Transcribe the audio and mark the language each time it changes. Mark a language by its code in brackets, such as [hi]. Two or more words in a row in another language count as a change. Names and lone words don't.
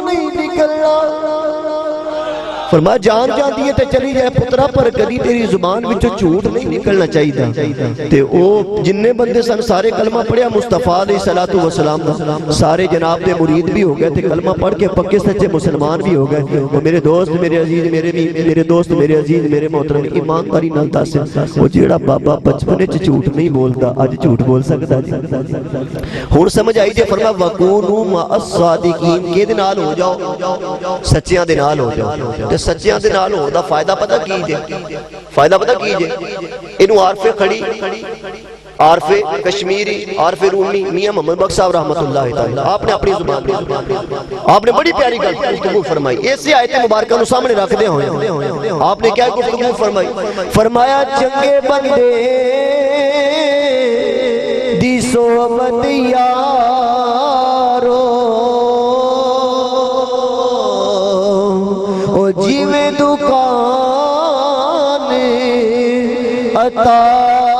[pa] نہیں نکلنا۔ فرمایا جان جاندی ہے تے چلی جائے پترا، پر کدی تیری زبان وچوں جھوٹ نہیں نکلنا چاہیے۔ تے او جننے بندے سن سارے کلمہ پڑھیا مصطفیٰ [ar] علیہ الصلوۃ والسلام [pa] دا، سارے جناب دے مرید بھی ہو گئے تے کلمہ پڑھ کے پکے سچے مسلمان بھی ہو گئے۔ میرے دوست میرے عزیز میرے دوست میرے عزیز میرے محترم ایمانداری نال دس، او جیڑا بابا بچپنے وچ جھوٹ نہیں بولدا اج جھوٹ بول سکدا جی؟ ہن سمجھ آئی جے؟ فرمایا [ar] وَكُونُوا مَعَ الصَّادِقِينَ، [pa] کہدے نال ہو جاؤ؟ سچیاں دے نال ہو جاؤ۔ تے سچیاں دے نال ہون دا فائدہ پتہ کی جے؟ فائدہ پتہ کی جے؟ [ur] اینو عارف کھڑی، عارف کشمیری، عارف رومی میاں محمد بخش صاحب [ar] رحمت اللہ تعالی [ur] آپ نے اپنی زبان آپ نے بڑی پیاری گفتگو فرمائی۔ ایسی آیت مبارکہ نو سامنے رکھدے ہوئے آپ نے کیا گفتگو فرمائی؟ [pa] فرمایا چنگے بندے دی صحبت یارو او جیویں دکان عطارا،